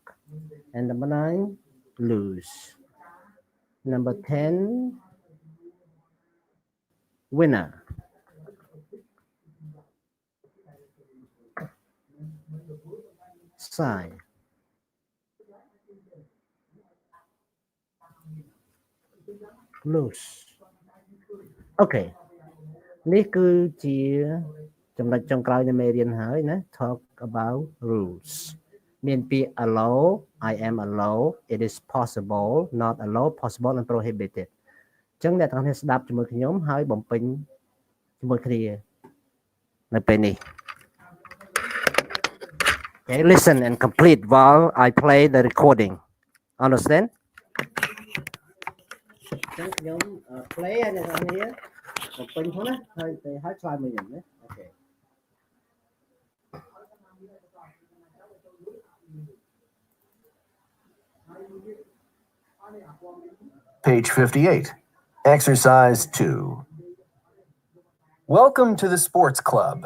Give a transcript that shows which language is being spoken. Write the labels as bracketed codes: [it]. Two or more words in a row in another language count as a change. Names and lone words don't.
[en] And number 9, lose. Number 10, winner. Sign. Lose. [km] Okay. នេះគឺជាចំណុចចុងក្រោយនៃមេរៀនហើយណា [en] Talk about rules. [km] មានពាក្យ [en] allow, I am allow, it is possible, not allow, possible and prohibited. [km] ចឹងអ្នកទាំងនេះស្ដាប់ជាមួយខ្ញុំហើយបំពេញជាមួយគ្នានៅពេលនេះ [en] Okay, listen and complete while I play the recording. Understand? [km] ចឹងខ្ញុំ play ឲ្យអ្នកទាំងនេះបំពេញផងណាហើយឆ្លើយមកខ្ញុំណា Okay. [en] Page 58. Exercise 2. Welcome to the sports club.